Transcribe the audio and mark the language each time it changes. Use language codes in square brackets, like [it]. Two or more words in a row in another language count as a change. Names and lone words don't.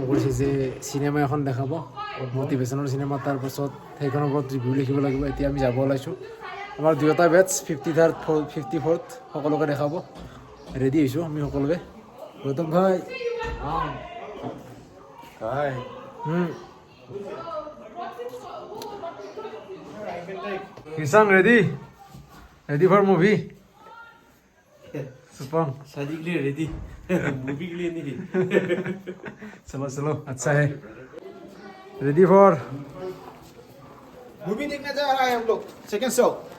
[as] কৰিছে যে চিনেমা এখন দেখাব মটিভেশ্যনেল চিনেমা তাৰপাছত সেইখনৰ ওপৰত ৰিভিউ লিখিব লাগিব এতিয়া আমি যাব ওলাইছোঁ আমাৰ দুয়োটা বেটছ 53rd 54th সকলোকে দেখাব ৰেডি হৈছোঁ আমি সকলোৱে গৌতম ভাই কিষান [en] ready for movie [as] सुपम [hi] शादी के लिए रेडी मूवी के लिए नहीं चलो अच्छा है [en] ready for [hi] मूवी देखने जा रहा है हम लोग [en] second show